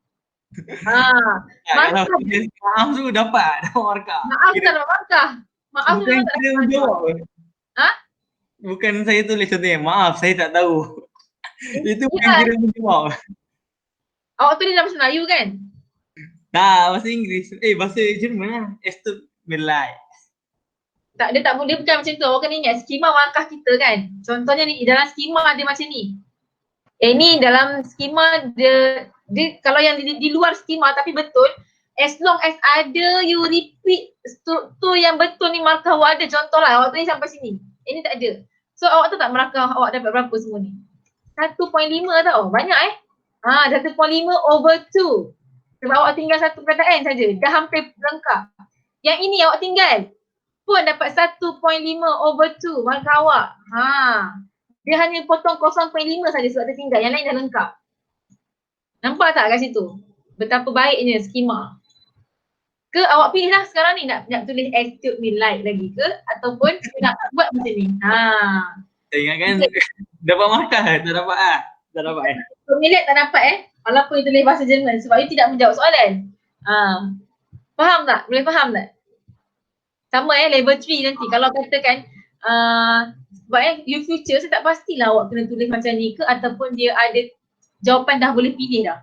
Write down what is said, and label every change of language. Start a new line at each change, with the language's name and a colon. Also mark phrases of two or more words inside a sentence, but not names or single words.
Malay: Kalau tulis maaf tu dapat markah. Maaf tak dapat markah. Maaf tu Bukan memang tak saya dapat markah. menjawab. Bukan saya tulis contohnya, maaf saya tak tahu. Itu bukan kira menjawab. Awak tulis dalam bahasa Melayu kan? Tak, bahasa Inggeris. Bahasa Jerman lah.
German: Es tut mir leid.
Malay: Tak, dia bukan macam tu. Awak kena ingat skema markah kita kan. Contohnya ni, dalam skema dia macam ni. Ni dalam skema dia kalau yang di luar skema tapi betul,
English: as long as
Malay: ada you repeat struktur yang betul ni markah awak ada. Contohlah awak tulis sampai sini. Ini tak ada. So awak tahu tak markah awak dapat berapa semua ni? 1.5 tau. Banyak 1.5 over 2. Sebab awak tinggal satu perkataan saja. Dah hampir lengkap. Yang ini awak tinggal pun dapat 1.5 over 2 markah awak. Dia hanya potong 0.5 saja sebab dia tinggal. Yang lain dah lengkap. Nampak tak kat situ? Betapa baiknya skema. Ke awak pilih lah sekarang ni nak tulis
English: attitude me like
Malay: lagi ke ataupun nak buat macam ni. Saya ingatkan dapat markah tak dapat Tak dapat Milet tak dapat walaupun tulis bahasa Jerman sebab you tidak menjawab soalan. Faham tak? Boleh faham tak? Sama level 3 nanti kalau katakan sebab you future saya tak pastilah awak kena tulis macam ni ke ataupun dia ada jawapan dah boleh pilih dah.